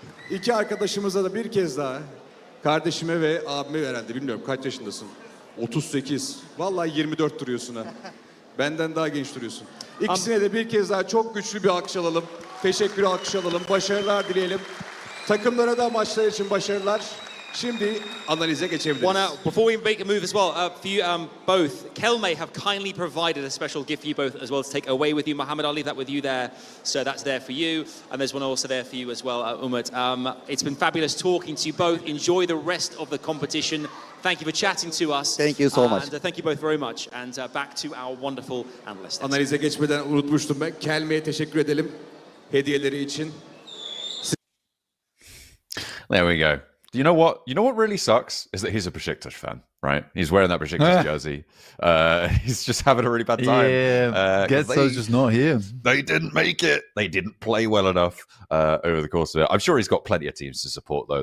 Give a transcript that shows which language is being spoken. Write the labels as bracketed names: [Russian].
[Turkish] İki arkadaşımıza da bir kez daha, kardeşime ve abime herhalde, bilmiyorum kaç yaşındasın? 38. Vallahi 24 duruyorsun ha. Benden daha genç duruyorsun. İkisine de bir kez daha çok güçlü bir alkış alalım. Teşekkür alkış alalım. Başarılar dileyelim. Takımlara da maçlar için başarılar. Şimdi analize geçebiliriz. [English] Before we make a move as well, for you both, Kelme have kindly provided a special gift for you both as well to take away with you. Mohammed, I'll leave that with you there. So that's there for you. And there's one also there for you as well, Umut. It's been fabulous talking to you both. Enjoy the rest of the competition. Thank you for chatting to us. Thank you so much. And thank you both very much. And back to our wonderful analysts. [Turkish] Analize geçmeden unutmuştum ben. Kelme'ye teşekkür edelim hediyeleri için. [English] There we go. You know what? You know what really sucks is that he's a Besiktas fan, right? He's wearing that Besiktas jersey. He's just having a really bad time. Yeah, Getzo's just not here. They didn't make it. They didn't play well enough over the course of it. I'm sure he's got plenty of teams to support, though.